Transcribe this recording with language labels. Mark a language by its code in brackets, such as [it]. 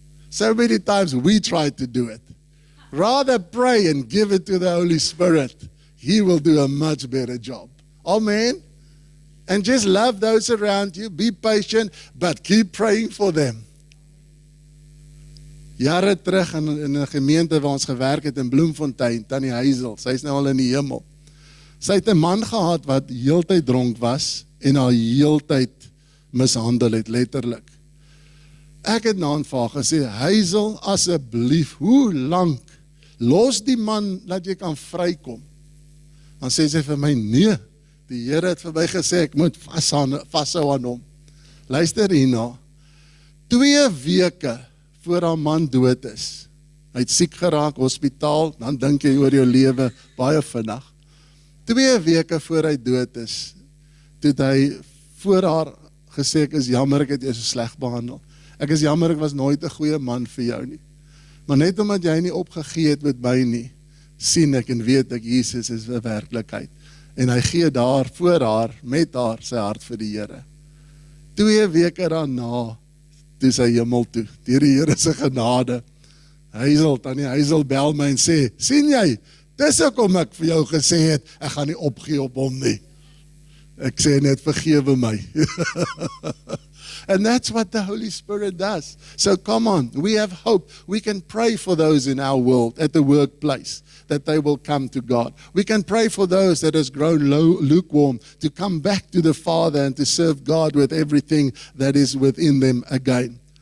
[en] So many times we try to do it. Rather pray and give it to the Holy Spirit. He will do a much better job. Amen. And just love those around you. Be patient, but keep praying for them. [af] Jare terug in 'n gemeente waar ons gewerk het in Bloemfontein, Tannie Hazel, sy is nou al in die hemel. Sy het 'n man gehad wat heeltyd dronk was en haar heeltyd mishandel het, letterlik. Ek het na haar gesê, Hazel, asseblief, hoe lank? Los die man dat jy kan vrykom. Dan sê sy vir my, nee, die Here het vir my gesê, ek moet vashou aan hom. Luister hierna, 2 weke voor haar man dood is. Hy het siek geraak, hospitaal, dan dink jy oor jou lewe baie vinnig. 2 weke voor hy dood is, toe het hy voor haar gesê, ek is jammer, ek het jou so sleg behandel. Ek is jammer, ek was nooit 'n goeie man vir jou nie. Maar net omdat jy nie opgegee het met my nie, sien ek en weet ek, Jesus is 'n werklikheid. En hy gee daar voor haar, met haar, sy hart vir die Here. 2 weke daarna, toe sy hemel toe, deur die Here se genade. Tannie Hazel bel my en sê, sien jy, dis hoekom ek vir jou gesê het, ek gaan nie opgee op hom nie. Ek sê net, vergewe my. [en] And that's what the Holy Spirit does. So come on, we have hope. We can pray for those in our world, at the workplace, that they will come to God. We can pray for those that has grown lukewarm to come back to the Father and to serve God with everything that is within them again.